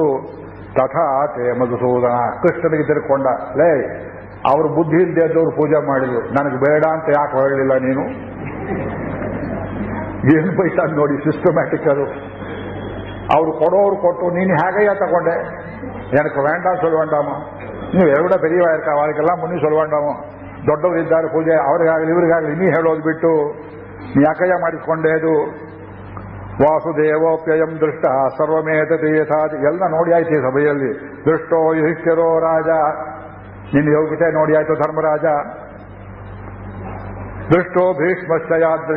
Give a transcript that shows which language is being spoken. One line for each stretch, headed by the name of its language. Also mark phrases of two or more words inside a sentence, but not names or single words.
Sanskrit: ತಥಾ ತೇ ಮಧುಸೂದನ.
Kannada: ಕೃಷ್ಣನಿಗೆ ತಿರ್ಕೊಂಡ. ಲೇ, ಅವರು ಬುದ್ಧಿ ಇಲ್ಲದೆ ಇದ್ದವರು ಪೂಜೆ ಮಾಡಿದ್ರು, ನನಗೆ ಬೇಡ ಅಂತ ಯಾಕೆ ಹೇಳಲಿಲ್ಲ ನೀನು? ಏನು ಬೈತಾ ನೋಡಿ, ಸಿಸ್ಟಮ್ಯಾಟಿಕ್ ಅದು. ಅವರು ಕೊಡೋರು ಕೊಟ್ಟು ನೀನು ಹೇಗಯ್ಯ ತಗೊಂಡೆ?
Tamil: எனக்கு வேண்டாம் சொல்வேண்டாமோ?
Kannada: ನೀವು ಎರಡ
Tamil: பெரியவா இருக்கா, அவளுக்கெல்லாம் முன்னி சொல்வேண்டாமோ?
Kannada: ದೊಡ್ಡವರು ಇದ್ದಾರೆ ಪೂಜೆ, ಅವ್ರಿಗಾಗಲಿ ಇವ್ರಿಗಾಗಲಿ ನೀ ಹೇಳೋದು ಬಿಟ್ಟು ನೀ ಯಾಕಯ್ಯ ಮಾಡಿಕೊಂಡೆ?
Sanskrit: ಅದು ವಾಸುದೇವೋಪ್ಯಯಂ ದೃಷ್ಟ ಸರ್ವಮೇತತಿ ಯಥಾದಿ.
Kannada: ಎಲ್ಲ ನೋಡಿ ಆಯ್ತು ಈ ಸಭೆಯಲ್ಲಿ.
Sanskrit: ದೃಷ್ಟೋ ಯುಧಿಷ್ಠಿರೋ ರಾಜ.
Kannada: ನಿನ್ನ ಯೋಗ್ಯತೆ ನೋಡಿ ಆಯ್ತು ಧರ್ಮರಾಜ.
Sanskrit: ದೃಷ್ಟೋ ಭೀಷ್ಮಶ್ಚ ಯಾದೃಶ.